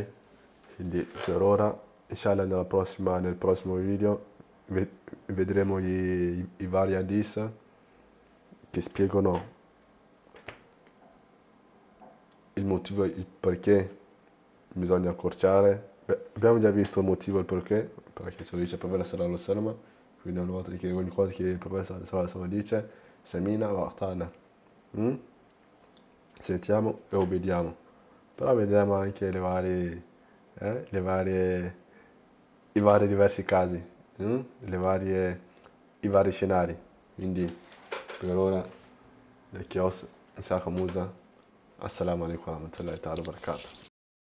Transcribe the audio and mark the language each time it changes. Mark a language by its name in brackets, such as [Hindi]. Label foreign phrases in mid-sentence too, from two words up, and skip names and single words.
[Italian] Quindi per ora, inshallah, nel prossimo video vedremo i vari hadith che spiegano il motivo, il perché bisogna accorciare. Abbiamo già visto il motivo e il perché ce lo dice il profeta [Arabic] صلى الله عليه وسلم, [Italian] quindi una volta che ogni cosa che il profeta [Arabic] صلى الله عليه وسلم [Italian] dice, [Arabic] سمعنا وأطعنا. [Italian] Sentiamo e obbediamo. Però vediamo anche i vari diversi casi, i vari scenari. Quindi per ora, le chios, Isaka Musa, [Arabic] السلام عليكم ورحمة الله تعالى وبركاته.